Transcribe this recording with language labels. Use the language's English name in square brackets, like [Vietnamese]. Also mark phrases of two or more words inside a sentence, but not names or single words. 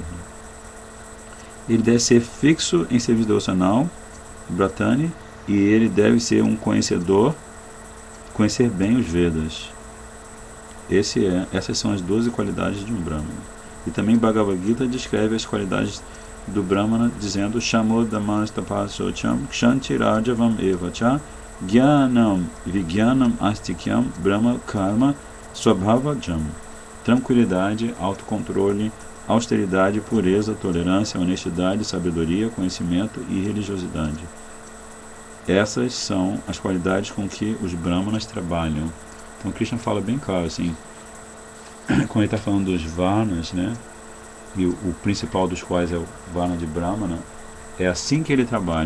[Portuguese] Ele deve ser fixo em serviço devocional, Bratani, e ele deve ser um conhecer bem os Vedas. Essas são as 12 qualidades de um Brahmana. E também Bhagavad Gita descreve as qualidades do Brahmana, dizendo [Sanskrit] Shamodamas tapasocham kshanti rajavam evacha Gyanam Vigyanam Astikyam Brahma Karma Swabhavajam. [Portuguese] Tranquilidade, autocontrole, austeridade, pureza, tolerância, honestidade, sabedoria, conhecimento e religiosidade. Essas são as qualidades com que os Brahmanas trabalham. Então Krishna fala bem claro, assim, quando ele está falando dos Varnas, né, e o principal dos quais é o Varna de Brahmana, é assim que ele trabalha.